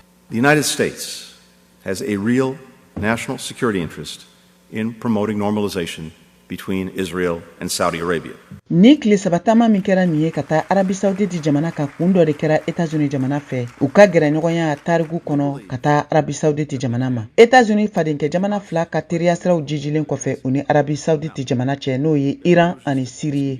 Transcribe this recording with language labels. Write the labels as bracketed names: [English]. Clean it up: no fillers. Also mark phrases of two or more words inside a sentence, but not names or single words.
[English] The United States has a real national security interest in promoting normalization between Israel and Saudi Arabia. [Bambara] Ni kile sabatama min kɛra nin ye ka taa Arabie Saoudite jamana ka kun dɔ de kɛra États-Unis jamana fɛ u ka gɛrɛɲɔgɔnya tariku kɔnɔ ka taa Arabie Saoudite jamana ma. États-Unis fadenkɛ jamana fila ka teriya siraw jijilen kɔfɛ u ni Arabie Saoudite jamana cɛ n'o ye Iran ani Syrie ye.